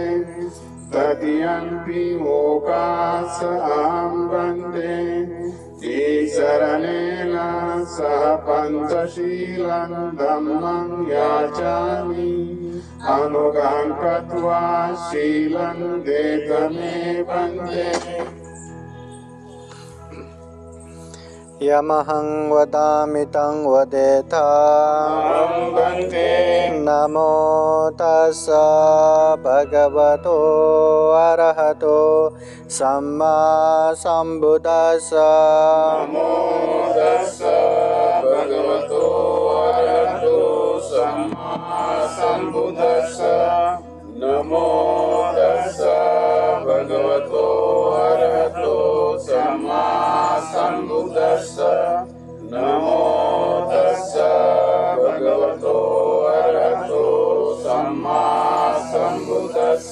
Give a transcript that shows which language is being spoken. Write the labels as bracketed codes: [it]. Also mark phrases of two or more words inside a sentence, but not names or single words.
[pi] तृतीयम्पि ओकासं बन्ते शरणेन सह पञ्चशीलं धम्मं याचामि अनुगां कृत्वा शीलं देत मे वन्दे यमहं वदामि तं वदेथा नमो तस्स भगवतो अरहतो सम्मा सम्बुद्दस्स नमो तस्स भगवतो अरहतो सम्मा सम्बुद्दस्स नमो तस्स भगवतो अरहतो सम्मा सम्बुद्दस्स नमो तस्स भगवतो अरहतो सम्मा सम्बुद्दस्स